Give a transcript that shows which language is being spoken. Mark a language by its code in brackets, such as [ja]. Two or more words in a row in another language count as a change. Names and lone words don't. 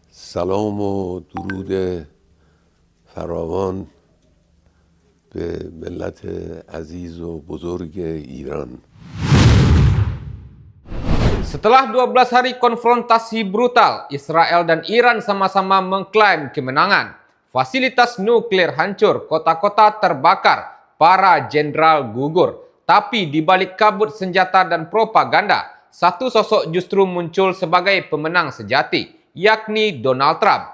[fa] سلام و درود فراوان به ملت عزیز و بزرگ ایران. [id] Setelah 12 hari konfrontasi brutal, Israel dan Iran sama-sama mengklaim kemenangan. Fasilitas nuklir hancur, kota-kota terbakar, para jenderal gugur. Tapi di balik kabut senjata dan propaganda, satu sosok justru muncul sebagai pemenang sejati, yakni Donald Trump.